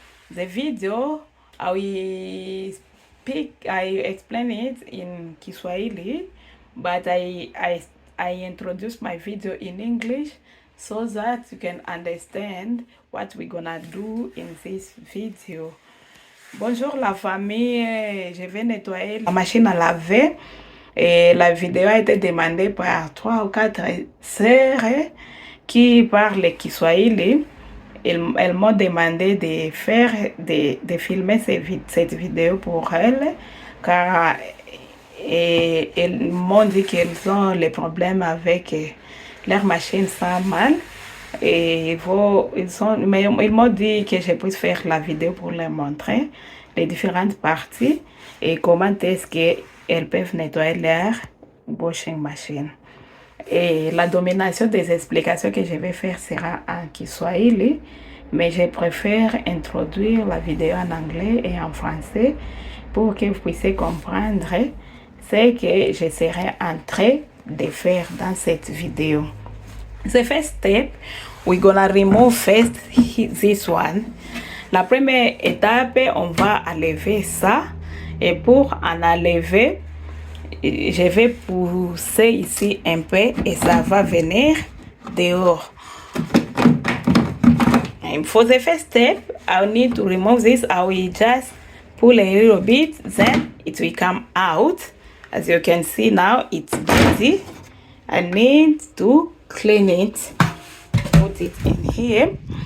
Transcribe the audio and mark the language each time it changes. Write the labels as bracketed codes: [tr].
[en] The video I explain it in Kiswahili, but I introduce my video in English so that you can understand what we're gonna do in this video. [fr] Bonjour la famille, je vais nettoyer la machine à laver, et la vidéo a été demandée par 3 ou 4 sœurs qui parlent Kiswahili. Elles m'ont demandé de filmer cette vidéo pour elles, car elles m'ont dit qu'elles ont les problèmes avec leur machine sent mal, et ils m'ont dit que je puisse faire la vidéo pour leur montrer les différentes parties et comment est-ce qu'elles peuvent nettoyer leur washing machine. Et la domination des explications que je vais faire sera en Kiswahili, mais je préfère introduire la vidéo en anglais et en français pour que vous puissiez comprendre ce que je serai en train de faire dans cette vidéo. [en] The first step, we're gonna remove first this one. [fr] La première étape, on va enlever ça, et pour en enlever, je vais pousser ici un peu et ça va venir dehors. [en] And for the first step, I need to remove this. I will just pull a little bit, then it will come out. As you can see now, it's dirty. I need to clean it, put it in here.